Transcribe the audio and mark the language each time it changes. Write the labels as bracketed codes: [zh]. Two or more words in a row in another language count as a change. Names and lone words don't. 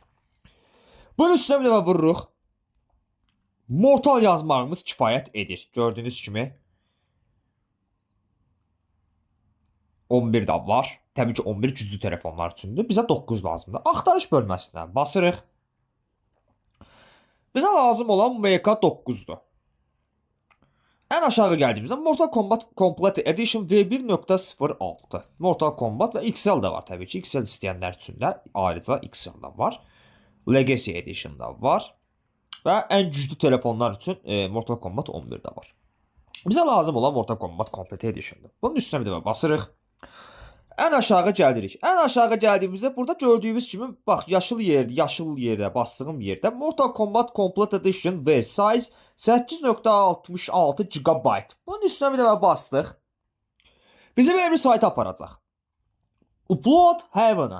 [az] Bunun üstünə bir dəfə vururuq. Mortal yazmağımız kifayət edir. Gördüyünüz kimi 11 də var. Təbii ki 11 güclü telefonlar üçündür. Bizə 9 lazımdır. Axtarış bölməsinə basırıq. Bizə lazım olan MK9'dur. [tr] En aşağı geldiğimizde Mortal Kombat Complete Edition V1.06. Mortal Kombat ve XL de var tabii ki. XL isteyenler için de ayrıca XL de var. Legacy Edition da var. Ve en güçlü telefonlar için Mortal Kombat 11 de var. Bize lazım olan Mortal Kombat Complete Edition'dır. Bunun üstüne bir de basırıq. [az] En aşağı gəldirik. En aşağı gəldiyimizdə burada gördüyünüz kimi bax yaşıl yerdə bastığım yerdə Mortal Kombat Complete Edition V size 8.66 GB. Bunun üstünə bir dəfə bastıq. Bizi belə bir sayta aparacaq. Upload Heaven'a.